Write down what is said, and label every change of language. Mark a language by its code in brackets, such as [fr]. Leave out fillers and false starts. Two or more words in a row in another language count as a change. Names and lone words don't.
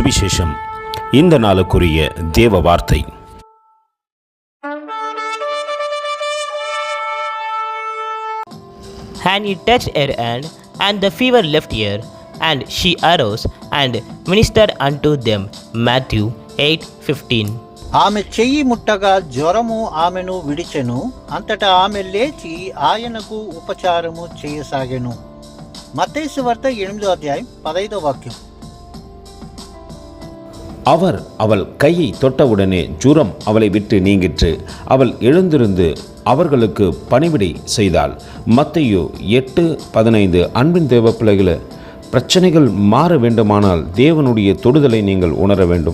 [ta] சுவிசேஷம். இந்த நாளுக்குரிய தேவ வார்த்தை. [en] And he touched her hand, and the fever left her, and she arose and ministered unto them. Matthew 8:15. [te] ఆమె చెయ్యి ముట్టగా జ్వరము ఆమెను విడిచెను. అంతటా ఆమె లేచి ఆయనకు ఉపచారము చేయసాగెను. మత్తయి సువార్త 8వ అధ్యాయం 15వ వాక్యం. [ta] அவர் அவள் கையை தொட்டவுடனே ஜுரம் அவளை விட்டு நீங்கிற்று. அவள் எழுந்திருந்து அவர்களுக்கு பணிவிடை செய்தாள். மத்தேயு 8:15. அன்பின் தேவ பிள்ளைகளே, பிரச்சனைகள் மாற வேண்டுமானால் தேவனுடைய தொடுதலை நீங்கள் உணர வேண்டும்.